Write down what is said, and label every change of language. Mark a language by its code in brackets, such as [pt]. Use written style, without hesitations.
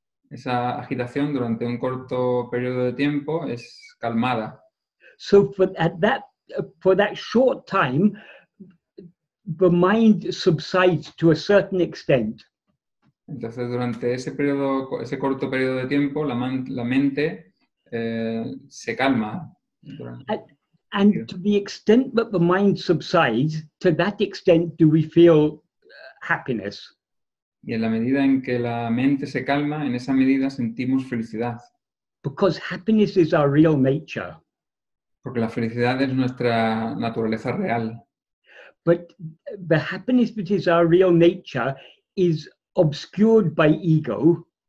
[es] esa agitación durante un corto periodo de tiempo es calmada. [en] So for that short time, the mind subsides to a certain extent. [es] Entonces, durante ese corto periodo de tiempo, la mente se calma. [en] And to the extent that the mind subsides, to that extent do we feel happiness. [es] Y en la medida en que la mente se calma, en esa medida sentimos felicidad. [en] Because happiness is our real nature. [es] Porque la felicidad es nuestra naturaleza real. [en] But the happiness that is our real nature is obscured by ego.